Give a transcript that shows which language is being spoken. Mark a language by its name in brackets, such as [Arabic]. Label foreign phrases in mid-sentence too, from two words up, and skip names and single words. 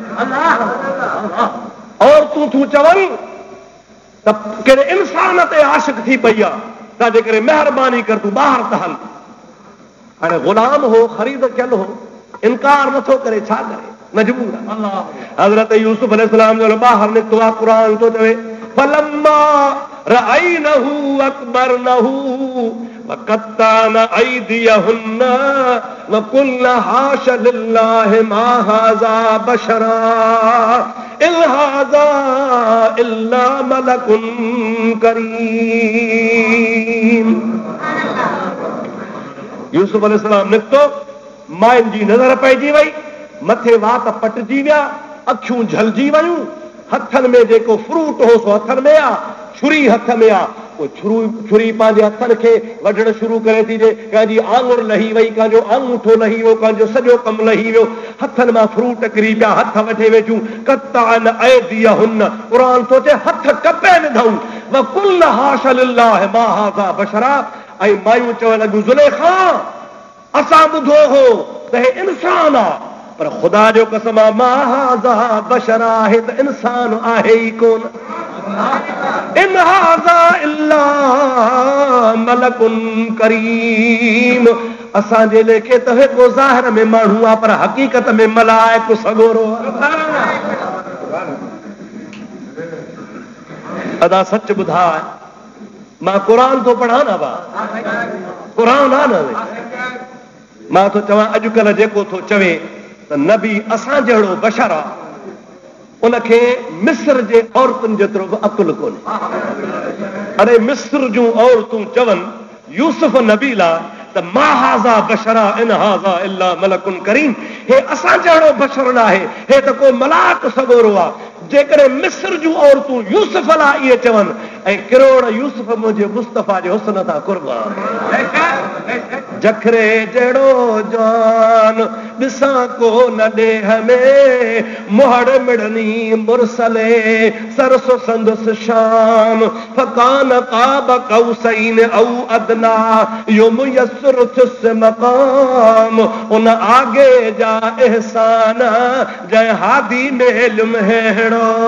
[Sindhi] और तूं चवनि त कहिड़े इंसान ते आशिक़ थी पई आहे, तंहिंजे करे महिरबानी कर तूं ॿाहिरि त हल। हाणे ग़ुलाम हो, ख़रीद थियल हो, इनकार नथो करे, छा करे, मजबूर आहे। हज़रत यूसुफ अलैहिस्सलाम जो ॿाहिरि निकितो आहे। क़ुरान थो चवे [Arabic] فلما رأينه أكبرنه وقطعن أيديهن وقلن حاش لله ما هذا بشرا إن هذا إلا ملك كريم. [Sindhi] यूसुफ अलैहिस्सलाम निकितो, माइन जी नज़र पइजी वई, मथे वात पटिजी विया, अखियूं झलजी वयूं, हथनि में जेको फ्रूट हो सो हथनि में आहे, छुरी हथ में आहे। छुरी पंहिंजे हथनि खे वढण शुरू करे थी, कंहिंजी आङुर लही वई, कंहिंजो अंगूठो लही वियो, कंहिंजो सॼो कमु लही वियो, हथनि मां फ्रूट किरी पिया, हथ वठे वेठियूं। [Arabic] قطعن أيديهن, [Sindhi] क़ुरान थो चए हथ कपे विधऊं। [Arabic] وقلن حاش لله ما هذا بشرا, [Sindhi] ऐं मायूं चवण लॻियूं ज़ुलेखा असां ॿुधो हो त हे इंसान आहे, पर ख़ुदा जो कसम आहे [Arabic] ما هذا بشرا, [Sindhi] आहे त इंसान आहे ई कोन। [Arabic] إن هذا إلا ملك كريم, [Sindhi] असांजे लेखे त हिकु ज़ाहिर में माण्हू आहे, पर हक़ीक़त में मलाइक सॻोरो आहे। अदा सच ॿुधाए, मां क़ुरान थो पढ़ां न, क़ुरान आहे न। मां थो चवां अॼुकल्ह जेको थो चवे त नबी असां जहिड़ो बशर आहे, उनखे मिस्र जे औरतुनि जेतिरो बि अकुल कोन्हे। अरे मिस्र जूं औरतूं चवनि यूसुफ नबी ला त [Arabic] ما هذا بشرا إن هذا إلا ملك كريم, [Sindhi] हे असां जहिड़ो बशर न आहे, हे त को मलाक सॻोरो आहे। जेकॾहिं मिस्र जूं औरतूं यूसुफ लाइ इहे चवनि, ऐं किरोड़ यूसुफ मुंहिंजे मुस्तफ़ा जे हुस्न तां कुर्बान, जखरे जहिड़ो जवान ॾिसां को न ॾेह में, मुहड़ मिड़नी मुरसले सरसो संदुस शाम, [Arabic] فكان قاب قوسين أو أدنى [Sindhi] यो मुयस्सर थिस मकाम, उन आगे जा एहसान जंहिं हादी में इल्म हेड़ो।